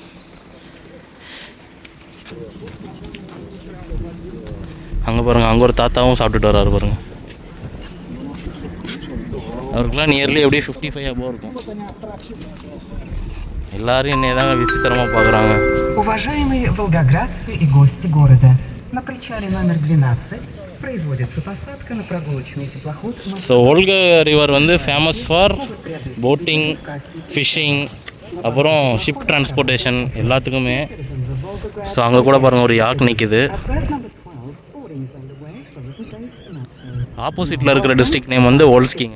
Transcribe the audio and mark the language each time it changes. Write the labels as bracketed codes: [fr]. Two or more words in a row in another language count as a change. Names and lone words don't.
[ta] அங்கே பாருங்கள், அங்கே ஒரு தாத்தாவும் சாப்பிட்டுட்டு வர்றாரு பாருங்கள். அவருக்குலாம் நியர்லி எப்படியும் 55 above இருக்கும். எல்லாரும் என்னை தாங்க விசித்திரமாக பார்க்குறாங்க. [ru] Уважаемые волгоградцы и гости города, на причале номер 12 производится посадка на прогулочный теплоход. [en] So Volga river வந்து famous for boating, fishing, அப்புறம் ship transportation எல்லாத்துக்குமே. [ta] ஸோ அங்கே கூட பாருங்கள் ஒரு யாக் நிற்கிது. ஆப்போசிட்டில் இருக்கிற [en] district name [ta] வந்து ஓல்ஸ்கிங்க.